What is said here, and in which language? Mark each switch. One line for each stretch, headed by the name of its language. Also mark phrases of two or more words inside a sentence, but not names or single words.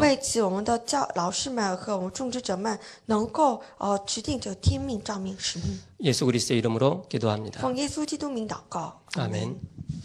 Chinese: 为此，我们的老师们和我们种植者们能够指定这个天命、照命、使命。
Korean: 예수 그리스도의 이름으로 기도합니다.
Chinese: 奉耶稣基督名祷告，阿门。
Korean: 아멘.